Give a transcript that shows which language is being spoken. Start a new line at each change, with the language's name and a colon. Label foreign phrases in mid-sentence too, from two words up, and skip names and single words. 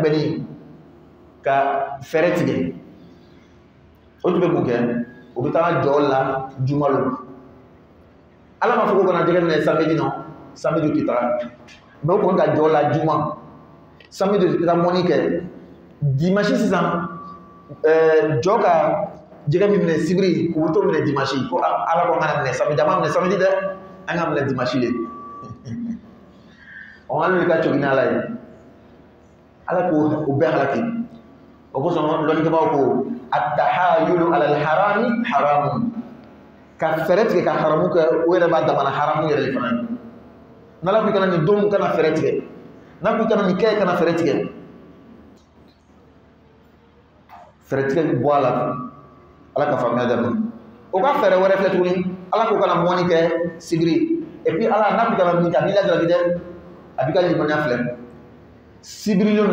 Bambara: gbɛnni ka fɛɛrɛ tigɛ o tun bɛ mun kɛ o bɛ taa jɔ la jumalo ala ma fɔ ko kana jɛgɛ minɛ samedi nɔ samedi tɛ taga mɛ o kɔni ka jɔ la juma samedi tɛ taa mɔni kɛ dimanche sisan jɔ ka jɛgɛ min minɛ sibiri o bɛ t'o minɛ dimanche ko ala ko an kana minɛ samedi an ma minɛ samedi dɛ an ka minɛ dimanche de ɔ an ka cogi ni ala ye ala ko o bɛɛ halaki o kosɔn lɔnnikɛbaaw ko
Arabic: التحايل على الحرام حرام
Bambara: ka fɛɛrɛ tigɛ ka haramu kɛ o yɛrɛ b'a damana haramu yɛrɛ de fana ye n'ala ko i kana nin don kana fɛɛrɛ tigɛ n'a ko i kana nin kɛ kana fɛɛrɛ tigɛ fɛɛrɛ tigɛ bɔ a la ala ka faamuya dɛ ma o ka fɛɛrɛ wɛrɛ filɛ tuguni ala ko kana mɔni kɛ sibiri
French: et puis
Bambara: ala n'a ko i kana min kɛ a b'i lajarabi dɛ a b'i ka limaniya filɛ sibiri lon